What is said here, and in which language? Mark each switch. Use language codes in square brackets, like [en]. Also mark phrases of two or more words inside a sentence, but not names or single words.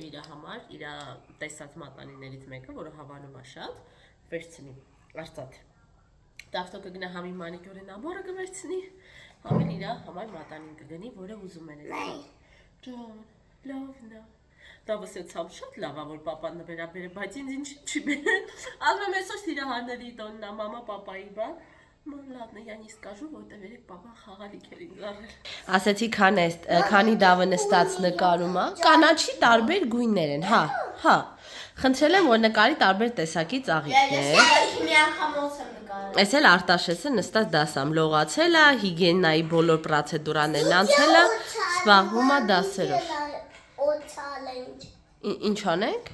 [hy] իր համար, իր տեսած մատանիներից մեկը, որը հավանում է շատ, վերցնի, արծաթ։ Տավտո կգնա համի մանիկյուրի նաբորը կվերցնի, համին իր համար մատանին կգնի, որը ուզում են էլի։ Ջան, լավն է։ Տավսեցավ շատ լավ է, որ պապան նվերաբեր է, բայց ինձ ինչ չի բերել, ասում եմ այսօր սիրահարների տոնն է, մամա պապայի բան, [ru] ладно, я не скажу, [hy] որտեղ երեք պապան խաղալիք էր ինձ առել։ Ասեցի քանի դավը նստած նկարում է, կանաչի տարբեր գույներ են, հա, խնդրել եմ, որ նկարի տարբեր տեսակի ծաղիկներ։ Մի անգամ ոնց եմ նկարել։ Այս էլ Արտաշեսը նստած դասամ լողացել է, հիգիենայի բոլոր պրոցեդուրաներն անցել է, զբաղվում է դասերով։ Ինչ անենք։